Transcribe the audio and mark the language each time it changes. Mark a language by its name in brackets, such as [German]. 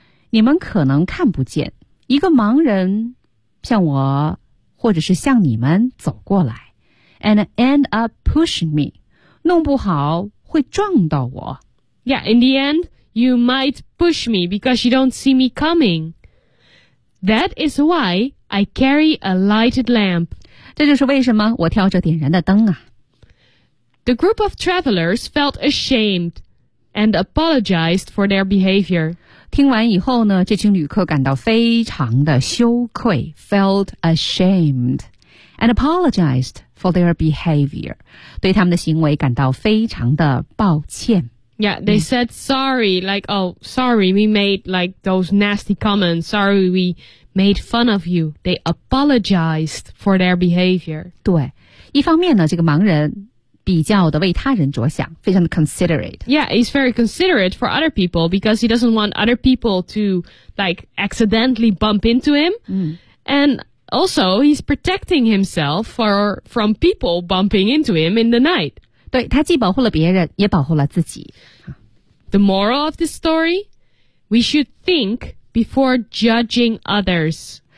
[Chinese] 你们可能看不见一个盲人向我或者是向你们走过来 [English] and end up pushing me. [Chinese] 弄不好会撞到我。 [English] Yeah, in the end, you might push me because you don't see me coming. That is why I carry a lighted lamp. [Chinese] 这就是为什么我挑着点燃的灯啊。 [English] The group of travelers felt ashamed and apologized for their behavior. [Chinese] 听完以后呢，这群旅客感到非常的羞愧 [English] felt ashamed and apologized for their behavior. [Chinese] 对他们的行为感到非常的抱歉。 [English] Yeah, they said sorry, like, oh, sorry, we made like those nasty comments. Sorry, we made fun of you. They apologized for their behavior. [Chinese] 对，一方面呢，这个盲人比较的为他人着想非常的 considerate [English] Yeah, he's very considerate for other people because he doesn't want other people to like accidentally bump into him、嗯、 and also he's protecting himself from people bumping into him in the night [Chinese] 对他既保护了别人也保护了自己 [English] The moral of this story We should think before judging others